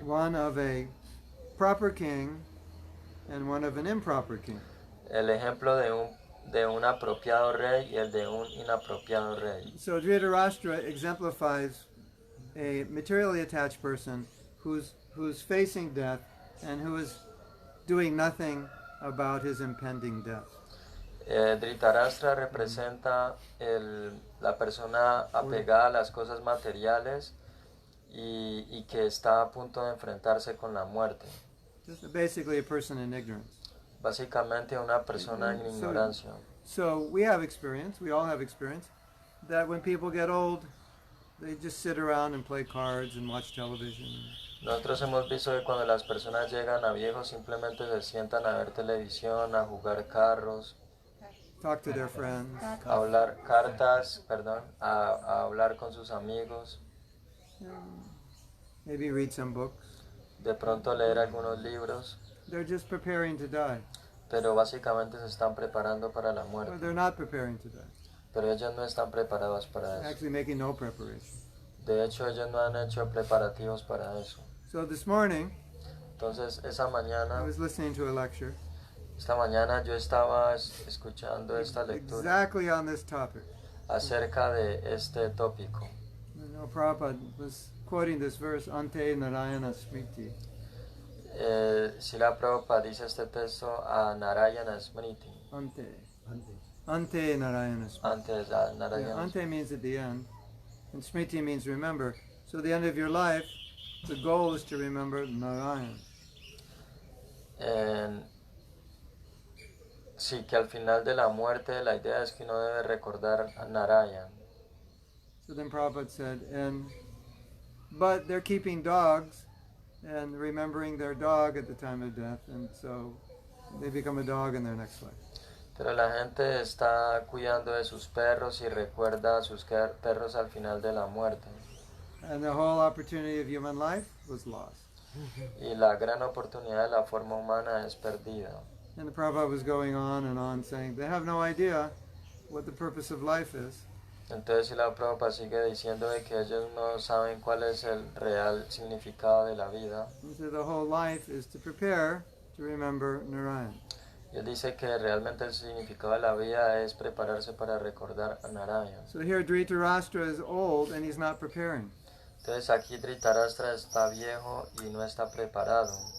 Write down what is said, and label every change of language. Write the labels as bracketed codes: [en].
[en] One of a proper king and one of an improper king. [es] El ejemplo de un apropiado rey y el de un inapropiado rey. [en] So Dhṛtarāṣṭra exemplifies a materially attached person who's facing death and who is doing nothing about his impending death. [es] Dhṛtarāṣṭra representa la persona apegada a las cosas materiales y que está a punto de enfrentarse con la muerte. [en] Just basically a person in ignorance. [es] Básicamente una persona en ignorancia. [en] So we have experience, we all have experience, that when people get old, they just sit around and play cards and watch television. [es] Nosotros hemos visto que cuando las personas llegan a viejos simplemente se sientan a ver televisión, a jugar carros, [en] Talk to their friends. [es] a hablar cartas, perdón, a hablar con sus amigos, [en] Maybe read some books. [es] de pronto leer algunos libros, [en] They're just preparing to die. [es] pero básicamente se están preparando para la [en] Or [es] muerte. [en] they're not preparing to die. [es] Pero ellos no están preparados para eso. [en] Actually making no preparation. [es] De hecho, ellos no han hecho preparativos para eso. [en] So this morning, [es] Entonces, esa [en] I [es] mañana, [en] was listening to a lecture [es] esta mañana yo estaba escuchando esta lectura [en] exactly on this topic. [es] acerca de este tópico. [en] You know, Prabhupada was quoting this verse, [sa] Ante Narayana Smriti. [es] Srila Prabhupada dice este texto a Narayana Smriti, [sa] Ante. Ante Narayana Smriti. [es] antes a [en] Yeah, [es] Narayana [en] ante means at the end, and Smriti means remember. So the end of your life, the goal is to remember Narayan. [es] Sí, que al final de la muerte la idea es que uno debe recordar a Narayan. [en] So then Prabhupada said, but they're keeping dogs and remembering their dog at the time of death, and so they become a dog in their next life. [es] Pero la gente está cuidando de sus perros y recuerda a sus perros al final de la muerte. [en] And the whole opportunity of human life was lost. [es] Y la gran oportunidad de la forma humana es perdida. [en] And the Prabhupada was going on and on saying they have no idea what the purpose of life is. [es] Entonces, si la Prabhupada sigue diciendo de que ellos no saben cuál es el real significado de la vida. [en] And so the whole life is to prepare to remember Narayan. [es] Y él dice que realmente el significado de la vida es prepararse para recordar a Narayan. [en] So here Dhṛtarāṣṭra is old and he's not preparing. [es] Entonces aquí Dhṛtarāṣṭra está viejo y no está preparado.